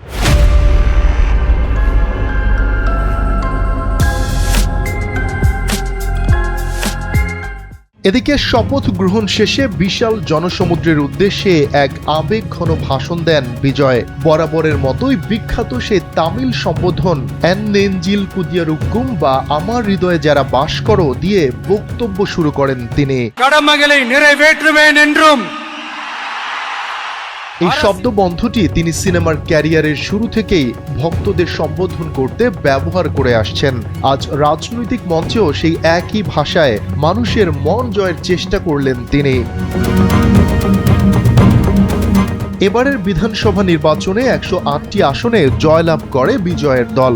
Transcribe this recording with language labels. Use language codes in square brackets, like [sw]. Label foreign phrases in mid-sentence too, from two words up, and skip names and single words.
[bn] এদিকে শপথ গ্রহণ শেষে বিশাল জনসমুদ্রের উদ্দেশ্যে এক আবেগঘন ভাষণ দেন বিজয়। বরাবরের মতোই বিখ্যাত সেই তামিল সম্বোধন [ta] என் நெஞ்சில் குடியிருக்கும் [bn] বা আমার হৃদয়ে যারা বাস করো দিয়ে বক্তব্য শুরু করেন তিনি। [ta] கடமைகளை நிறைவேற்றுவேன் என்றும் [bn] এই শব্দবন্ধটি তিনি সিনেমার ক্যারিয়ারের শুরু থেকেই ভক্তদের সম্বোধন করতে ব্যবহার করে আসছেন। আজ রাজনৈতিক মঞ্চেও সেই একই ভাষায় মানুষের মন জয়ের চেষ্টা করলেন তিনি। এবারের বিধানসভা নির্বাচনে 108টি আসনে জয়লাভ করে বিজয়ের দল।